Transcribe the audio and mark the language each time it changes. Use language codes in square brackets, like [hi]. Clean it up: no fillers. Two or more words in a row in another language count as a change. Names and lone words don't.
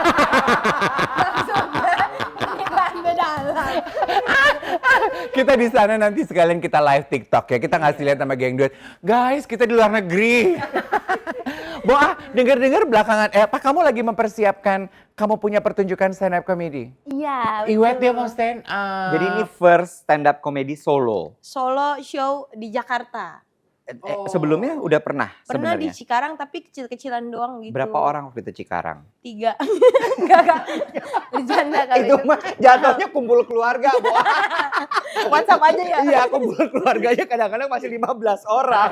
[id] Beda lah. Kita di sana nanti sekalian kita live TikTok ya. Kita ngasih lihat sama geng duet. Guys, kita di luar negeri. Boah, dengar-dengar belakangan kamu lagi mempersiapkan kamu punya pertunjukan [en] stand up comedy. [id] Iya. Iwet dia mau stand up. Jadi ini [en] first stand up comedy solo. [id] Solo show di Jakarta. Sebelumnya udah pernah Pernah di sebenarnya. Cikarang tapi kecil-kecilan doang gitu. Berapa orang waktu itu Cikarang? 3. Enggak. Bercanda kali Itu mah jatuhnya kumpul keluarga, Boah. WhatsApp aja ya. Iya, kumpul keluarganya kadang-kadang masih 15 orang.